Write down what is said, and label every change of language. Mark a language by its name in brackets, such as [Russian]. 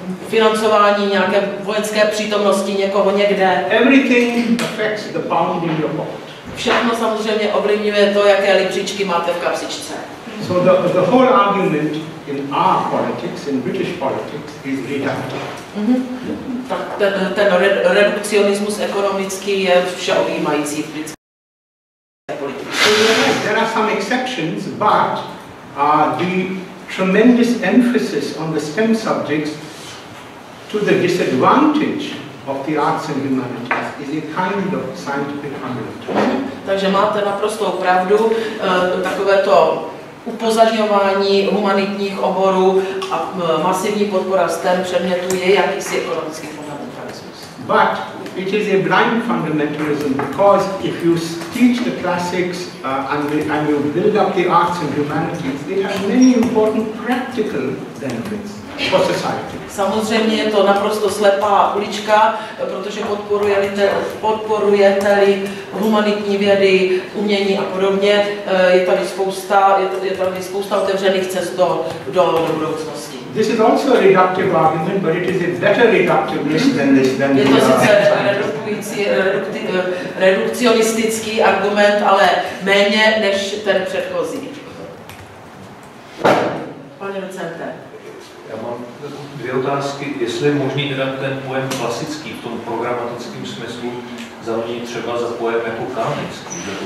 [Czech] financování nějaké vojenské přítomnosti někoho někde. [English] Everything affects the pound in your pocket. [Czech] Všechno samozřejmě ovlivňuje to, jaké libřičky máte v kapsičce. [English] So the whole argument in our politics, in British politics, is reductive. [Czech] Tak ten redukcionismus ekonomický je všeobjímající v britské politice. [English] There are some exceptions, but the tremendous emphasis on the STEM subjects to the disadvantage of the arts and humanities is a kind of scientific fundamental. [Czech] Takže máte naprostou pravdu, takovéto upozaďování humanitních oborů a masivní podpora STEM předmětů je jakýsi ekonomický fundamentalismus. [English] But it is a blind fundamentalism because if you teach the classics and you build up the arts and humanities, they have many important practical benefits for society. [Czech] Samozřejmě je to naprosto slepá ulička, protože podporujete-li humanitní vědy, umění a podobně, je tady spousta otevřených cest do budoucnosti. [English] This is also a reductive argument, but it is a better reductiveness than this. [Czech] Je to sice redukcionistický argument, ale méně než ten předchozí. Pane docente. Já mám dvě otázky. Jestli je možný teda ten pojem klasický v tom programatickém smyslu zaměnit třeba za pojem jako kanonický?